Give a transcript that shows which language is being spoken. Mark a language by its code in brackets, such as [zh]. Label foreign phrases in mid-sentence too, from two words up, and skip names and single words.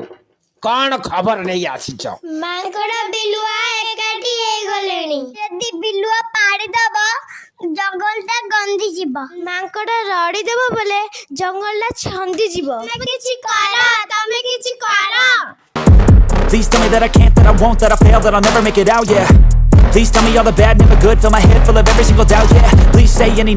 [or] କଣ ଖବର ନେଇ ଆସିଛ? ମାଙ୍କଡ଼ ବିଲୁଆ ଏକାଠି ହେଇଗଲେଣି। ଯଦି ବିଲୁଆ ପାଡ଼ିଦବ ଜଙ୍ଗଲଟା ଗନ୍ଧି ଯିବ। ମାଙ୍କଡ଼ ରଡ଼ି ଦେବ ବୋଲେ ଜଙ୍ଗଲଟା ଛନ୍ଦି ଯିବ। ତମେ କିଛି କର। [en] Please tell me that I can't, that I won't, that I fail, that I'll never make it out, yeah. Please tell me all the bad, never good, fill my head full of every single doubt, yeah. Please say any